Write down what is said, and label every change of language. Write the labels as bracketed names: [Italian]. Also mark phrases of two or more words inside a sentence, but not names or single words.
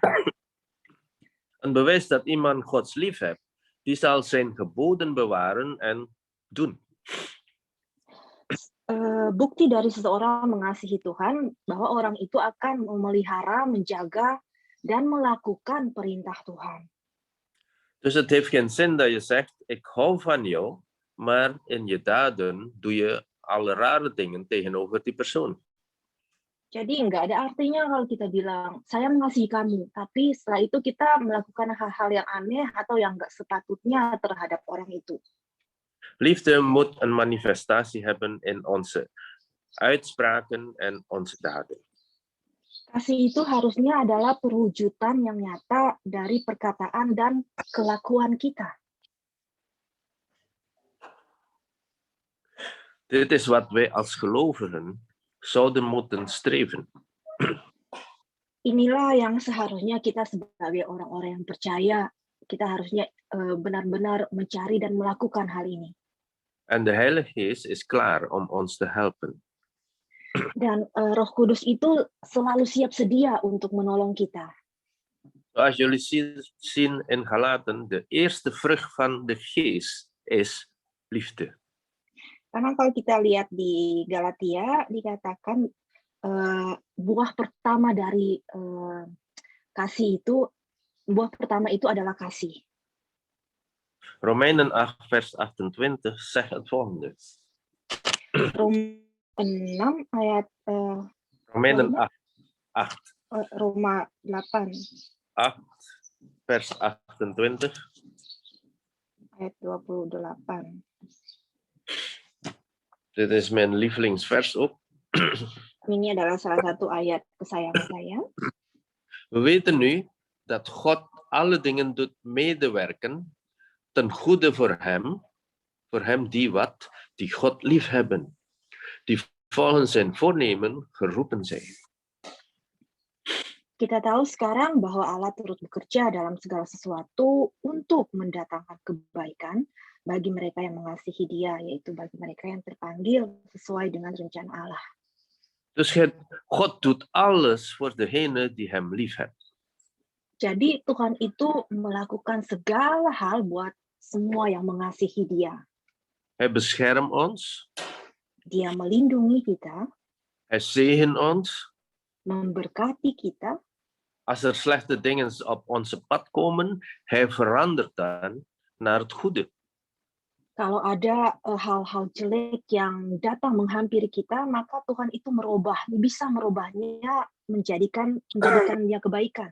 [Dutch] Een bewijs dat iemand Gods lief heeft, die zal zijn geboden bewaren en doen. [Indonesian] Bukti dari seseorang mengasihi Tuhan, bahwa orang itu akan memelihara, menjaga, dan melakukan perintah Tuhan. [Dutch] Dus het heeft geen zin dat je zegt, ik hou van jou, maar in je daden doe je alle rare dingen tegenover die persoon. [Indonesian] Jadi nggak ada artinya kalau kita bilang, saya mengasihi kamu, tapi setelah itu kita melakukan hal-hal yang aneh atau yang nggak sepatutnya terhadap orang itu. [Dutch] Liefde moet een manifestatie hebben in onze uitspraken en onze daden. [Indonesian] Kasih itu harusnya adalah perwujudan yang nyata dari perkataan dan kelakuan kita. [Dutch] Dit is wat wij als gelovigen zouden moeten streven. [Indonesian] Inilah yang seharusnya kita sebagai orang-orang yang percaya, kita harusnya benar-benar mencari dan melakukan hal ini. [Dutch] En de Heilige Geest is klaar om ons te helpen. [Indonesian] Dan Roh Kudus itu selalu siap sedia untuk menolong kita. [Dutch] Zoals jullie zien in Galaten, de eerste vrucht van de geest is liefde. [Indonesian] Karena kalau kita lihat di Galatia dikatakan buah pertama dari kasih itu, buah pertama itu adalah kasih. [Dutch] Romeinen 8 vers 28 zegt het volgende. [Indonesian] Roma 6 ayat [Dutch] Romeinen [Indonesian] Roma? 8 Roma 8 [Dutch] vers 28. [Indonesian] ayat 28. [Dutch] Dit is mijn lievelingsvers ook. [Indonesian] Ini adalah salah satu ayat kesayangan saya. [Dutch] We weten nu dat God alle dingen doet medewerken ten goede voor hem die God liefhebben, die volgens zijn voornemen geroepen zijn. [Indonesian] Kita tahu sekarang bahwa Allah turut bekerja dalam segala sesuatu untuk mendatangkan kebaikan bagi mereka yang mengasihi Dia, yaitu bagi mereka yang terpanggil sesuai dengan rencana Allah. [Dutch] Dus God doet alles voor degene die hem liefhebt. [Indonesian] Jadi Tuhan itu melakukan segala hal buat semua yang mengasihi Dia. [Dutch] Hij beschermt ons. [Indonesian] Dia melindungi kita, [Dutch] Hij zegent ons. [Indonesian] memberkati kita. [Dutch] Als er slechte dingen op onze pad komen, hij verandert dan naar het goede. [Indonesian] Kalau ada hal-hal jelek yang datang menghampiri kita, maka Tuhan itu bisa merubahnya menjadikannya kebaikan.